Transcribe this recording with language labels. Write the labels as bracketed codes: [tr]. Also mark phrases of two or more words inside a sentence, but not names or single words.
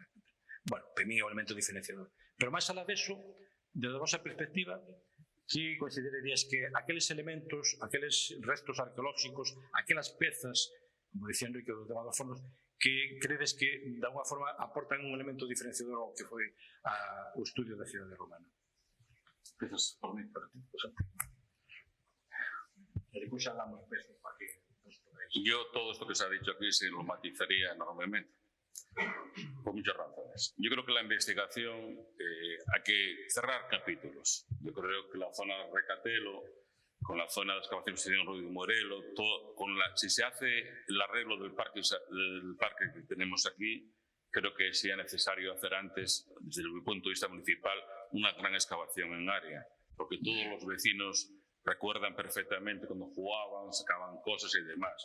[gl] Bueno, para mí é o elemento diferenciador. Pero máis alá deso, desde a vosa perspectiva, que considerarías que aqueles elementos, aqueles restos arqueolóxicos, aquelas pezas, como dicía Enrique do tema dos fornos, que credes que, de alguna forma, aportan un elemento diferenciador ao que foi o estudio da cidade romana? Pezas, por mí, para ti, por exemplo. E depois xa hablamos de pezas para que... [es] Yo todo esto que se ha dicho aquí se lo matizaría enormemente, por muchas razones. Yo creo que la investigación hay que cerrar capítulos. Yo creo que la zona de Recatelo, con la zona de excavaciones de Ruido Morelo, si se hace el arreglo del parque que tenemos aquí, creo que sería necesario hacer antes, desde mi punto de vista municipal, una gran excavación en área, porque todos los vecinos recuerdan perfectamente cuando jugaban, sacaban cosas y demás.